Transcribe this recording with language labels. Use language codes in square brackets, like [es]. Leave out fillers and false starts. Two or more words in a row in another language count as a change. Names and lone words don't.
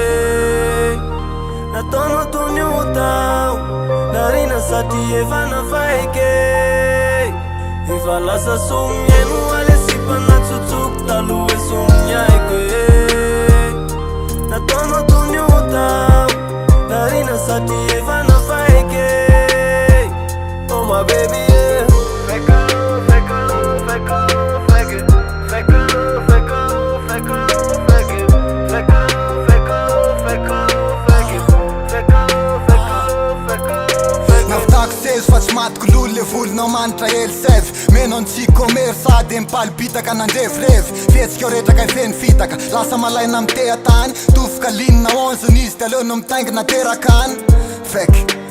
[mg] nataonao tony ho tao narina satria efa nafaiky efa lasa somiaino alesipanatsotsoky taloha e somiaiko nataonao tony ho tao narina satria efa nafaiky [en] oh my baby yeah. [mg] Fa tsy matiko lolo le volonao manitra hely sevy menao ny tsikomery sady mipalipitaka nandrefirevy fihetsika retraka ifeny fitaka lasa malaina mitehatany tofoka linina 11 izy ty aleonao mitaingina terakany fake